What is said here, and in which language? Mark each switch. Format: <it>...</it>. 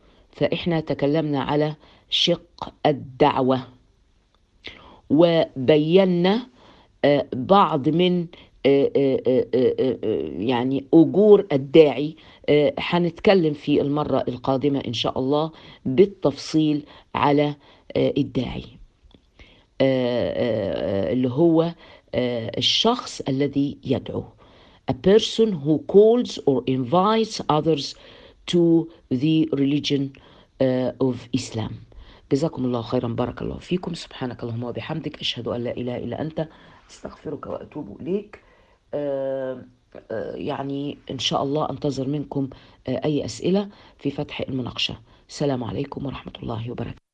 <ar>فإحنا تكلمنا على شق الدعوة وبينا بعض من يعني أجور الداعي. حنتكلم في المرة القادمة إن شاء الله بالتفصيل على الداعي اللي هو الشخص الذي يدعو.</ar> <en>A person who calls or invites others to the religion of Islam.</en> <ar>جزاكم الله خيرا, بارك الله فيكم, سبحانك اللهم وبحمدك, أشهد أن لا إله إلا أنت, استغفرك وأتوب إليك. يعني إن شاء الله أنتظر منكم أي أسئلة في فتح المناقشة. السلام عليكم ورحمة الله وبركاته.</ar>